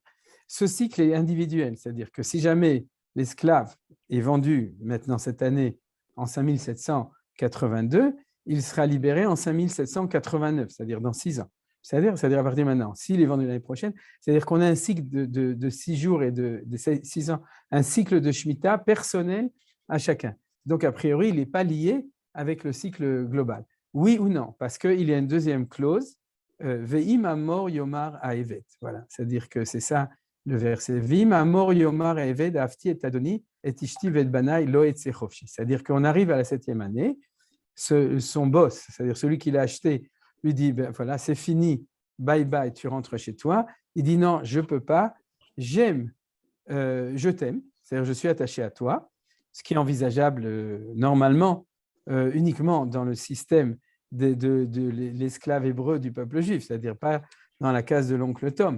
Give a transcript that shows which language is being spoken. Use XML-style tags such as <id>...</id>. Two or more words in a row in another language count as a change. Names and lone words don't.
<fr>Ce cycle est individuel, c'est-à-dire que si jamais l'esclave est vendu maintenant cette année en 5782, il sera libéré en 5789, c'est-à-dire dans 6 ans. C'est-à-dire à partir de maintenant, s'il est vendu l'année prochaine, c'est-à-dire qu'on a un cycle de 6 jours et de 6 ans, un cycle de Shemitah personnel à chacun. Donc, a priori, il n'est pas lié avec le cycle global. Oui ou non? Parce qu'il y a une deuxième clause,</fr> <he>ואם אמור יאמר העבד.</he> <fr>Voilà, c'est-à-dire que c'est ça le verset.</fr> <he>ואם אמור יאמר העבד אהבתי את אדוני את אשתי ואת בניי לא אצא חופשי.</he> <fr>C'est-à-dire qu'on arrive à la 7e année, son boss, c'est-à-dire celui qui l'a acheté, lui dit, ben voilà, c'est fini,</fr> <en>bye bye,</en> <fr>tu rentres chez toi. Il dit non, je ne peux pas, j'aime, je t'aime, c'est-à-dire je suis attaché à toi, ce qui est envisageable normalement uniquement dans le système de l'esclave hébreu du peuple juif, c'est-à-dire pas dans la case de l'oncle Tom.</fr>